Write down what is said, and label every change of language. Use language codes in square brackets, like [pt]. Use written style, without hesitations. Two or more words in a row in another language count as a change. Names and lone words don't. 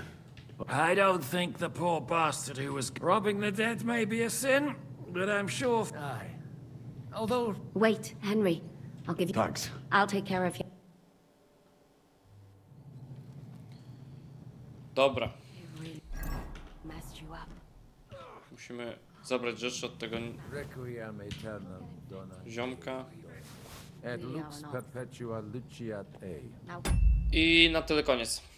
[en] I don't think the poor bastard who was robbing the dead may be a sin, but I'm sure... Aye. Although... Wait, Henry. I'll give you... Thanks. I'll take care of you. [pl] Dobra. [en] Messed you up. [pl] Musimy zabrać rzeczy od tego [la] Requiem aeternam dona. [pl] ziomka. [la] Et lux perpetua luciat ei. [pl] I na tyle koniec.